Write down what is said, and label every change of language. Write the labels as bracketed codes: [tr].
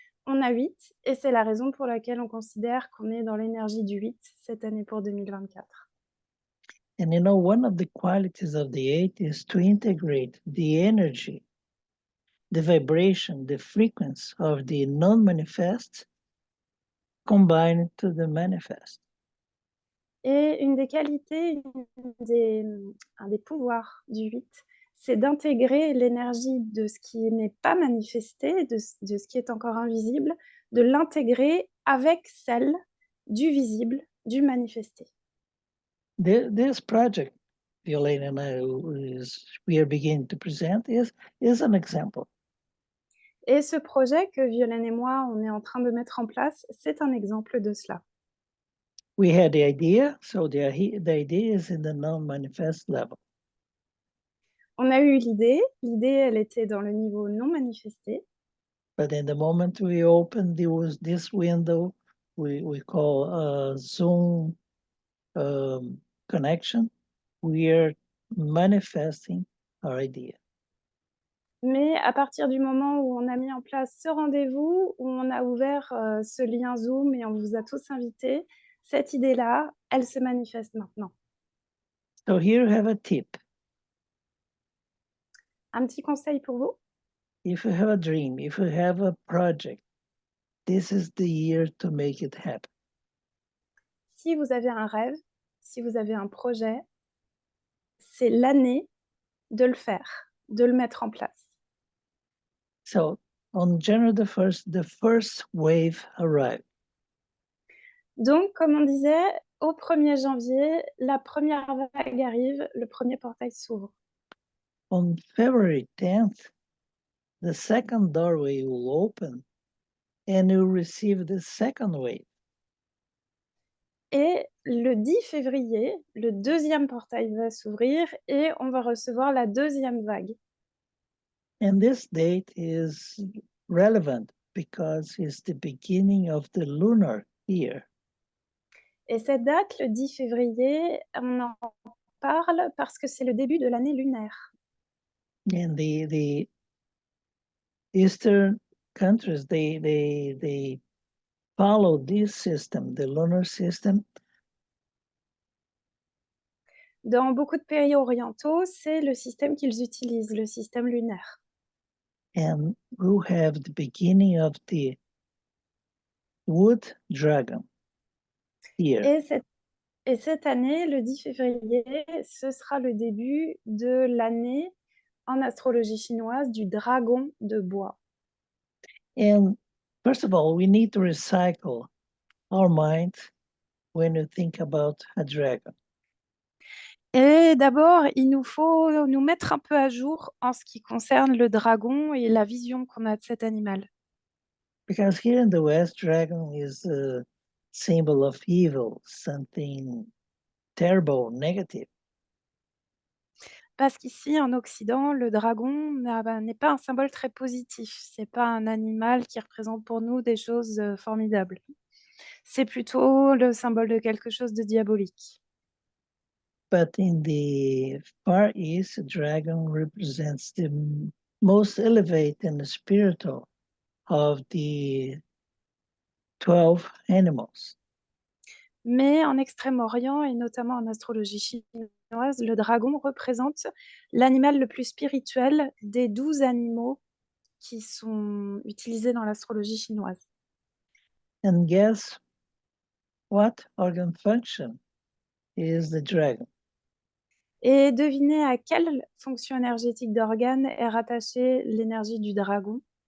[fr] On a 8, et c'est la raison pour laquelle on considère qu'on est dans l'énergie du 8 cette année pour 2024. [en] And you know, one of the qualities of the 8 is to integrate the energy, the vibration, the frequency of the non-manifest combined to the manifest. [fr] Et une des qualités, un des pouvoirs du 8, c'est d'intégrer l'énergie de ce qui n'est pas manifesté, de ce qui est encore invisible, de l'intégrer avec celle du visible, du manifesté. [en] This project, Violaine and I, we are beginning to present, is an example. [fr] Et ce projet que Violaine et moi, on est en train de mettre en place, c'est un exemple de cela. [en] We had the idea, so the idea is in the non-manifest level. [fr] On a eu l'idée, elle était dans le niveau non manifesté. [en] But in the moment we opened this window, we call Zoom connection, we are manifesting our idea. [fr] Mais à partir du moment où on a mis en place ce rendez-vous, où on a ouvert ce lien Zoom et on vous a tous invités, cette idée-là, elle se manifeste maintenant. [en] So here you have a tip. [fr] Un petit conseil pour vous? [en] If you have a dream, if you have a project, this is the year to make it happen. [fr] Si vous avez un rêve, si vous avez un projet, c'est l'année de le faire, de le mettre en place. [en] So on January the first wave arrived. [fr] Donc, comme on disait, au 1er janvier, la première vague arrive, le premier portail s'ouvre. [en] On February 10th, the second doorway will open and you'll receive the second wave. [fr] Et le 10 février, le deuxième portail va s'ouvrir et on va recevoir la deuxième vague. [en] And this date is relevant because it's the beginning of the lunar year. [fr] Et cette date, le 10 février, on en parle parce que c'est le début de l'année lunaire. [en] And the Eastern countries, they follow this system, the lunar system. [fr] Dans beaucoup de pays orientaux, c'est le système qu'ils utilisent, le système lunaire. [en] And we'll have the beginning of the wood dragon here. [fr] Et cette année, le 10 février, ce sera le début de l'année en astrologie chinoise du dragon de bois. [en] And first of all, we need to recycle our mind when you think about a dragon. [fr] Et d'abord, il nous faut nous mettre un peu à jour en ce qui concerne le dragon et la vision qu'on a de cet animal. [en] Because here in the West, dragon is a symbol of evil, something terrible, negative. [fr] Parce qu'ici, en Occident, le dragon n'est pas un symbole très positif. C'est pas un animal qui représente pour nous des choses formidables. C'est plutôt le symbole de quelque chose de diabolique. [en] But in the Far East, a dragon represents the most elevated and spiritual of the 12 animals. [fr] Mais en Extrême-Orient et notamment en astrologie chinoise, le dragon représente l'animal le plus spirituel des 12 animaux qui sont utilisés dans l'astrologie chinoise. [en] And guess what organ function is the dragon? [fr] Et devinez à quelle fonction énergétique d'organe est rattachée l'énergie du dragon?